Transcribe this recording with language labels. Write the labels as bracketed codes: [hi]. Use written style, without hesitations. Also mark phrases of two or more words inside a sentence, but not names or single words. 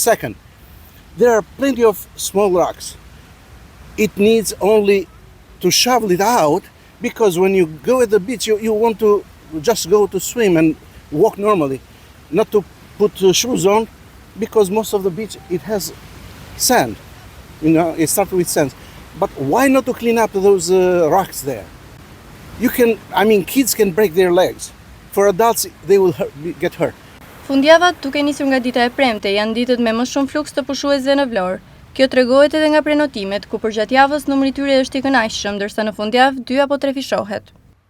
[en] Second, there are plenty of small rocks. It needs only to shovel it out, because when you go at the beach, you want to just go to swim and walk normally, not to put shoes on, because most of the beach, it has sand. You know, it starts with sand. But why not to clean up those rocks there? Kids can break their legs. For adults, they will get hurt. [sq] Fundjavat, duke nisur nga dita e premte, janë ditët me më shumë fluks të pushuesve në Vlorë. Kjo tregohet edhe nga prenotimet, ku përgjatë javës numri i tyre është i kënaqshëm, ndërsa në fundjavë 2 apo 3 fishohet.